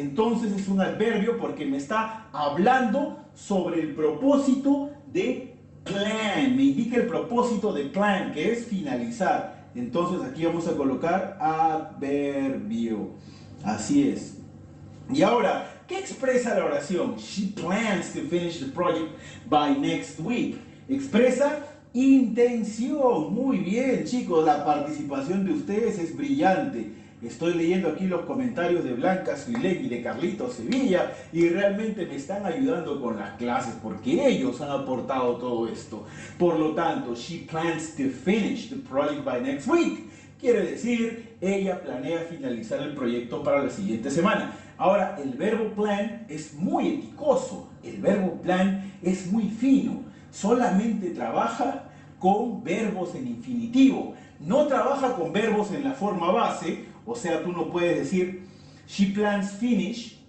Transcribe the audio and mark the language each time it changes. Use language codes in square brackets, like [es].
[es] Entonces es un adverbio porque me está hablando sobre el propósito de plan, me indica el propósito de plan, que es finalizar. Entonces aquí vamos a colocar adverbio. Así es. Y ahora, ¿qué expresa la oración? [en] She plans to finish the project by next week. [es] Expresa intención. Muy bien, chicos, la participación de ustedes es brillante. Estoy leyendo aquí los comentarios de Blanca Suilek y de Carlitos Sevilla y realmente me están ayudando con las clases porque ellos han aportado todo esto. Por lo tanto, [en] she plans to finish the project by next week. [es] Quiere decir, ella planea finalizar el proyecto para la siguiente semana. Ahora, el verbo plan es muy eticoso. El verbo plan es muy fino. Solamente trabaja con verbos en infinitivo. No trabaja con verbos en la forma base. O sea, tú no puedes decir [en] she plans finish.